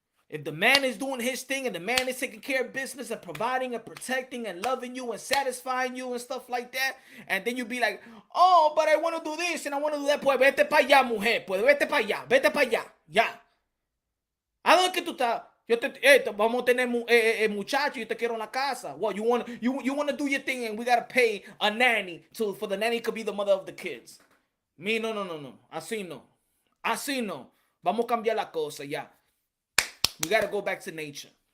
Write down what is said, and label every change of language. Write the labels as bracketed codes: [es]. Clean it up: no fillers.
[en] If the man is doing his thing and the man is taking care of business and providing and protecting and loving you and satisfying you and stuff like that, and then you be like, oh, but I want to do this and I want to do that, [es] pues vete para allá, mujer, pues vete para allá, ya. ¿A dónde que tú estás? Yo te, vamos a tener muchacho, yo te quiero en la casa. [en] Well, you want to do your thing and we got to pay a nanny for the nanny could be the mother of the kids. [es] Me, no, no, no, no. Así no. Así no. Vamos a cambiar la cosa, ya. [en] We got to go back to nature.